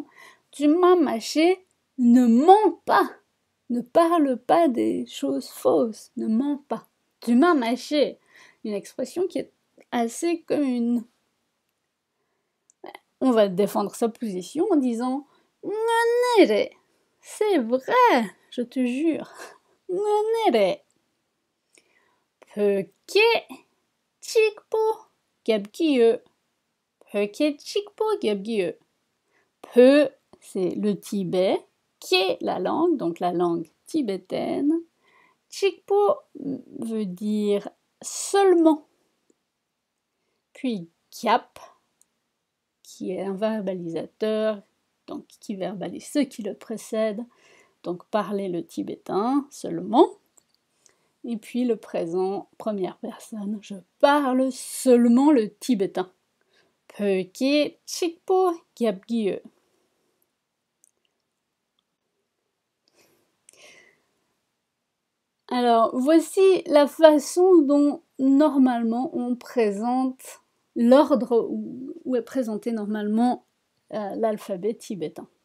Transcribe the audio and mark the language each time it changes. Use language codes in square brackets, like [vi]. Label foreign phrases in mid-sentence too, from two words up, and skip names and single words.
[fr] Tu m'as mâché, ne mens pas, ne parle pas des choses fausses, ne mens pas. Tu m'as mâché, une expression qui est assez commune. On va défendre sa position en disant « Nganere ». C'est vrai, je te jure. « Nganere ». [bo] བོད་སྐད་ གཅིག་པོ་ རྒྱག་གི་ཡོད. བོད་སྐད་ གཅིག་པོ་ རྒྱག་གི་ཡོད. [fr] Peu, c'est le Tibet. Ké, la langue, donc la langue tibétaine. Chikpo veut dire seulement. Puis gyap, qui est un verbalisateur, donc qui verbalise ce qui le précède. Donc parler le tibétain seulement. Et puis le présent, première personne, je parle seulement le tibétain. [bo] བོད་སྐད་ གཅིག་པོ་ རྒྱག་གི་ཡོད. [fr] Alors, voici la façon dont normalement on présente l'ordre où est présenté normalement l'alphabet tibétain.